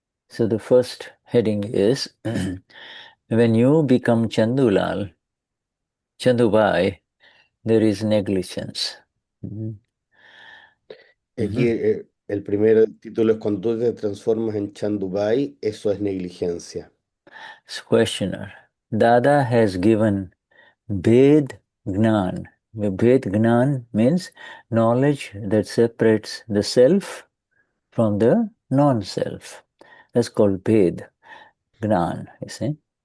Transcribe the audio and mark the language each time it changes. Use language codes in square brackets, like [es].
[en] So the first heading is when you become Chandulal, Chandubai, there is negligence. [es] Aquí el primer título es cuando tú te transformas en Chandubai, eso es negligencia. [en] Questioner. Dada has given Bhed Gnan. Bhed Gnan means knowledge that separates the self from the non-self. That's called Bhed Gnan, you see.